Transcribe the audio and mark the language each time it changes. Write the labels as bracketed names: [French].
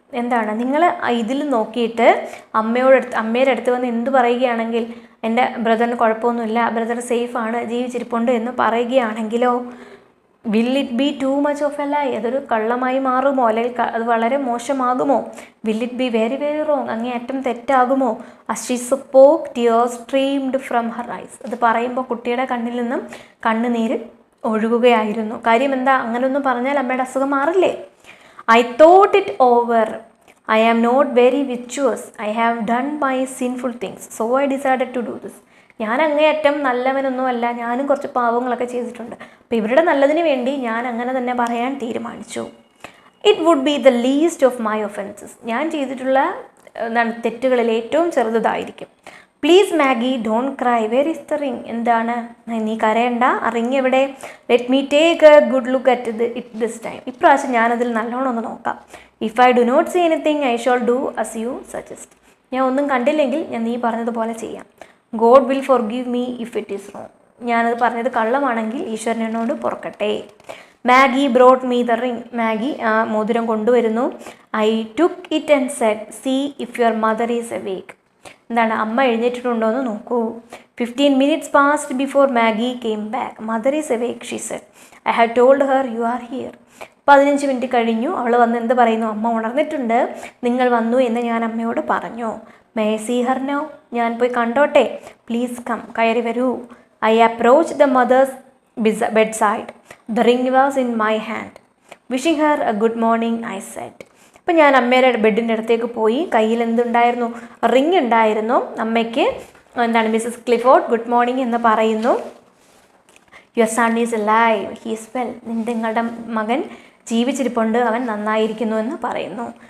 [Malayalam] എന്താണ്, നിങ്ങൾ ഇതിൽ നോക്കിയിട്ട് അമ്മയുടെ അടുത്ത് വന്ന് എന്ത് പറയുകയാണെങ്കിൽ, എൻ്റെ ബ്രദറിന് കുഴപ്പമൊന്നുമില്ല, ബ്രദർ സേഫാണ്, ജീവിച്ചിരിപ്പുണ്ട് എന്ന് പറയുകയാണെങ്കിലോ, [English] will it be too much of a lie, [Malayalam] അതൊരു കള്ളമായി മാറുമോ, അല്ലെങ്കിൽ അത് വളരെ മോശമാകുമോ? [English] will it be very very wrong, [Malayalam] അങ്ങേയറ്റം തെറ്റാകുമോ? [English] as she spoke tears streamed from her eyes. [Malayalam] അത് പറയുമ്പോൾ കുട്ടിയുടെ കണ്ണിൽ നിന്നും കണ്ണുനീര് ഒഴുകുകയായിരുന്നു. കാര്യം എന്താ, അങ്ങനെയൊന്നും പറഞ്ഞാൽ അമ്മയുടെ അസുഖം മാറില്ലേ? [English] I thought it over. I am not very virtuous. I have done my sinful things, so I decided to do this. [Malayalam] ഞാൻ അങ്ങേയറ്റം നല്ലവനൊന്നുമല്ല, ഞാനും കുറച്ച് പാവങ്ങളൊക്കെ ചെയ്തിട്ടുണ്ട്. അപ്പോൾ ഇവരുടെ നല്ലതിന് വേണ്ടി ഞാൻ അങ്ങനെ തന്നെ പറയാൻ തീരുമാനിച്ചു. [English] It would be the least of my offences. [Malayalam] ഞാൻ ചെയ്തിട്ടുള്ള തെറ്റുകളിൽ ഏറ്റവും ചെറുതായിരിക്കും. [English] Please Maggie don't cry, where is the ring. [Malayalam] എന്താണ്, നീ കരയണ്ട, ആ റിംഗ് എവിടെ? [English] Let me take a good look at it this time. [Malayalam] ഇപ്രാവശ്യം ഞാനതിൽ നല്ലോണം ഒന്ന് നോക്കാം. [English] If I do not see anything I shall do as you suggest. [Malayalam] ഞാൻ ഒന്നും കണ്ടില്ലെങ്കിൽ ഞാൻ നീ പറഞ്ഞതുപോലെ ചെയ്യാം. [English] God will forgive me if it is wrong. [Malayalam] ഞാനത് പറഞ്ഞത് കള്ളമാണെങ്കിൽ ഈശ്വരൻ എന്നോട് പൊറുക്കട്ടെ. [English] Maggie brought me the ring. [Malayalam] Maggi മോതിരം കൊണ്ടുവരുന്നു. [English] I took it and said, see if your mother is awake. [Malayalam] എന്താണ്, അമ്മ എഴുന്നേറ്റിട്ടുണ്ടോ എന്ന് നോക്കൂ. [English] 15 minutes passed before Maggie came back. Mother is awake, she said. I had told her you are here. [Malayalam] 15 minute കഴിഞ്ഞു. അവൾ വന്ന് എന്ത് പറയുന്നു? അമ്മ ഉണർന്നിട്ടുണ്ട്, നിങ്ങൾ വന്നു എന്ന് ഞാൻ അമ്മയോട് പറഞ്ഞു. [English] May I see her now? [Malayalam] ഞാൻ പോയി കണ്ടോട്ടെ? [English] please come, [Malayalam] കയറി വരൂ. [English] I approach the mother's bedside. The ring was in my hand. Wishing her a good morning, I said. [Malayalam] അപ്പം ഞാൻ അമ്മയുടെ ബെഡിൻ്റെ അടുത്തേക്ക് പോയി. കയ്യിൽ എന്തുണ്ടായിരുന്നു? റിങ് ഉണ്ടായിരുന്നു. അമ്മയ്ക്ക് എന്താണ്, മിസ്സസ് ക്ലിഫോർഡ് ഗുഡ് മോർണിംഗ് എന്ന് പറയുന്നു. [English] Your son is alive, he is well. [Malayalam] നിങ്ങളുടെ മകൻ ജീവിച്ചിരിപ്പുണ്ട്, അവൻ നന്നായിരിക്കുന്നു എന്ന് പറയുന്നു.